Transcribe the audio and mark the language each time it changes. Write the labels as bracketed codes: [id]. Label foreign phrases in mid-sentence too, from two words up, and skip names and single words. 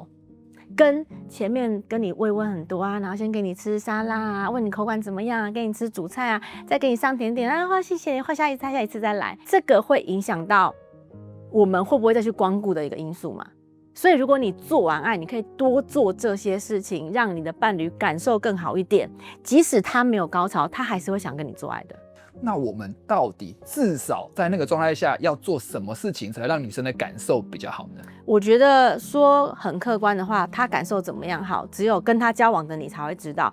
[zh] 跟前面跟你慰問很多啊，然後先給你吃沙拉啊，問你口感怎麼樣啊，給你吃主菜啊，再給你上甜點啊，謝謝你，換下一次再來。這個會影響到我們會不會再去光顧的一個因素嘛。所以，如果你做完愛，你可以多做這些事情，讓你的伴侶感受更好一點。即使他沒有高潮，他還是會想跟你做愛的。那我們到底至少在那個狀態下要做什麼事情，才讓女生的感受比較好呢？我覺得說很客觀的話，他感受怎麼樣好，只有跟他交往的你才會知道。